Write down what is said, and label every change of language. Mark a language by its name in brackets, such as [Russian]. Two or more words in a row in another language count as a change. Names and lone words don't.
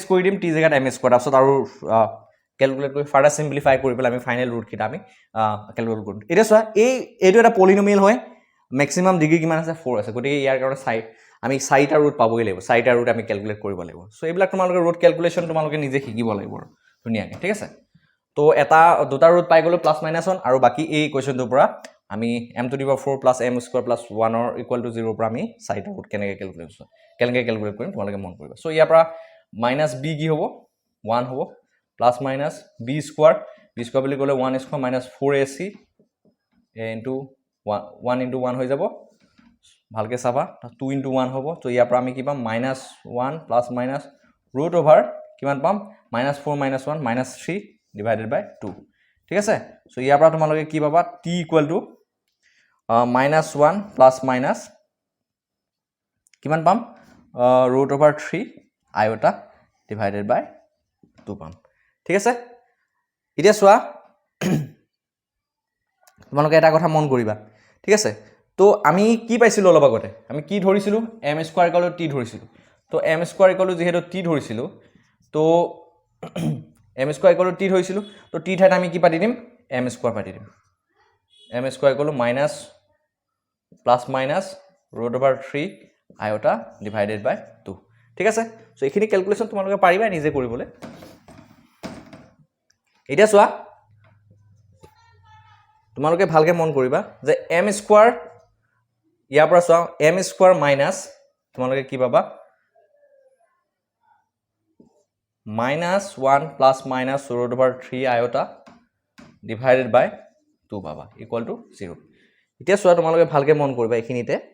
[Assamese] কৰি দিম t জায়গাত [English] m square [Assamese] তাৰছত আৰু ক্যালকুলেট কৰি [English] further simplify [Assamese] কৰি পেলাই আমি [English] final root [Assamese] কিটা আমি ক্যালকুলেট কৰিম এটা চোৱা এইটো এটা পলিনোমিয়েল হয় [English] maximum degree [Assamese] কিমান আছে 4 আছে গতিকে ইয়াৰ কাৰণে আমি 4টা ৰুট পাবই লাগিব 4টা ৰুট আমি ক্যালকুলেট কৰিব লাগিব সো এইবিলাক তোমালোকে [English] root calculation [Assamese] তোমালোকে নিজে শিকিব লাগিব ধুনিয়াকে ঠিক আছে তো এটা দুটা ৰুট পাই গলো প্লাস মাইনাস 1 আৰু বাকি এই ইকুৱেশনটোৰ পৰা আমি [English] m to the power 4 plus m square plus 1 or equal to 0 [Assamese] পৰা আমি 4টা ৰুট কেনেকৈ ক্যালকুলেট কৰিম তোমালোকে মন কৰিবা সো ইয়াৰ পৰা [English] minus b [Assamese] কি হ'ব 1 হ'ব [English] plus minus b square [Assamese] বুলি ক'লে [English] 1 square minus 4ac into 1 into 1 [Assamese] হৈ যাব ভালকে চাবা [English] 2 into 1 [Assamese] হ'ব তো ইয়াৰ পৰা আমি কি পাম [English] minus 1 plus minus root over [Assamese] কিমান পাম [English] minus 4 minus 1 minus 3 divided by 2 [Assamese] ঠিক আছে সো ইয়াৰ পৰা তোমালোকে কি পাবা [English] t equal to minus 1 plus minus [Assamese] কিমান পাম [English] root over 3 iota divided by 2 [Assamese] পাম ঠিক আছে এতিয়া সোৱা তোমালোকে এটা কথা মন কৰিবা ঠিক আছে তো আমি কি পাইছিলো অলপ আগতে আমি কি ধৰিছিলো [English] m square equal to t [Assamese] ধৰিছিলো তো [English] m square equal to [Assamese] যেহেতু t ধৰিছিলো তো [English] m square equal to t [Assamese] ধৰিছিলো তো t ঠাইত আমি কি পাতি দিম [English] m square [Assamese] পাতি দিম [English] m square equal to minus plus minus root over 3 iota divided by 2 [Assamese] ঠিক আছে সো এইখিনি ক্যালকুলেশন তোমালোকে পাৰিবা নিজে কৰিবলৈ এটা সোৱা তোমালোকে ভালকে মন কৰিবা যে [English] m square [Assamese] ইয়াৰ পৰা সোৱা [English] m square minus [Assamese] তোমালোকে কি পাবা [English] minus 1 plus minus root over 3 iota divided by 2 [Assamese] পাবা [English] equal to 0 [Assamese] এতিয়া সোৱা তোমালোকে ভালকে মন কৰিবা এইখিনিতে